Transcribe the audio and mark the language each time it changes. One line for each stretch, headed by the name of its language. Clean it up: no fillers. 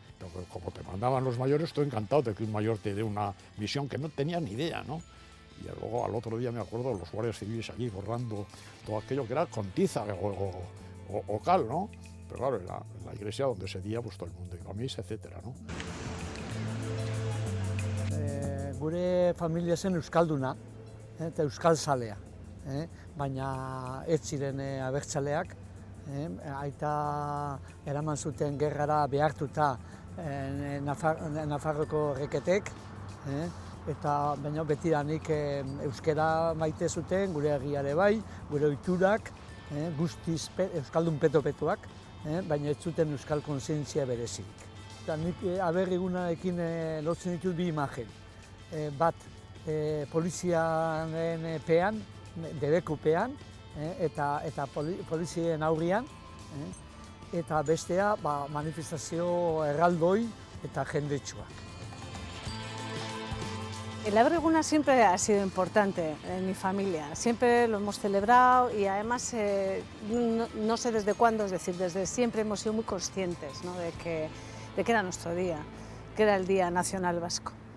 Spanish: Pero como te mandaban los mayores, estoy encantado de que un mayor te dé una misión que no tenía ni idea, ¿no? Y luego al otro día me acuerdo los guardias civiles allí borrando todo aquello que era con tiza o cal, ¿no? Pero claro, en la iglesia donde ese día pues todo el mundo iba a misa, etcétera, ¿no?
Basque: Gure familia zen euskalduna eta euskalzalea, baina ez ziren abertzaleak, aita eraman zuten gerrara behartuta Nafarroko reketek, eta baina betidanik euskera maite zuten, gure herriare bai, gure ohiturak, guztiz euskaldun peto-petoak, baina ez zuten euskal kontzientzia berezirik. Eta nik Aberri Egunarekin lotzen ditut bi imagen. Bat poliziaren pean, debekupean, eta polizien aurrian, eta bestea manifestazio erraldoi eta jendetsuak.
Spanish: El Aberri Eguna siempre ha sido importante en mi familia, siempre lo hemos celebrado y además no sé desde cuándo, es decir, desde siempre hemos sido muy conscientes, ¿no? de que era nuestro día, que era el Día Nacional Vasco.